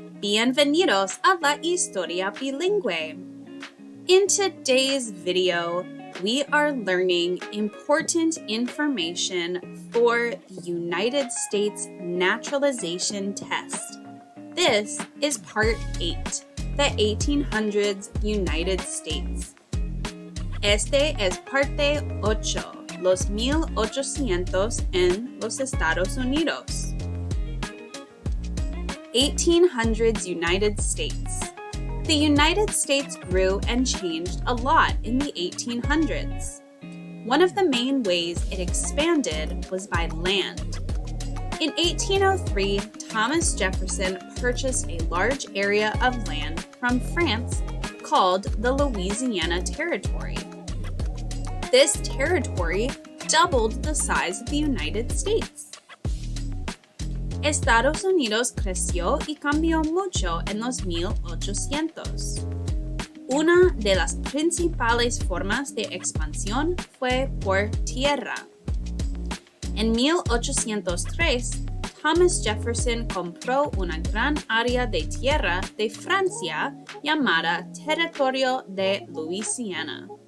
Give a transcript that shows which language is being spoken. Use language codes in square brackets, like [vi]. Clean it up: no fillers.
[es] Bienvenidos a la historia bilingüe. [en] In today's video, we are learning important information for the United States Naturalization Test. This is Part 8, the 1800s United States. [es] Este es Parte 8, los 1800 en los Estados Unidos. [en] 1800s United States. The United States grew and changed a lot in the 1800s. One of the main ways it expanded was by land. In 1803, Thomas Jefferson purchased a large area of land from France called the Louisiana Territory. This territory doubled the size of the United States. [es] Estados Unidos creció y cambió mucho en los 1800. Una de las principales formas de expansión fue por tierra. En 1803, Thomas Jefferson compró una gran área de tierra de Francia llamada Territorio de Luisiana.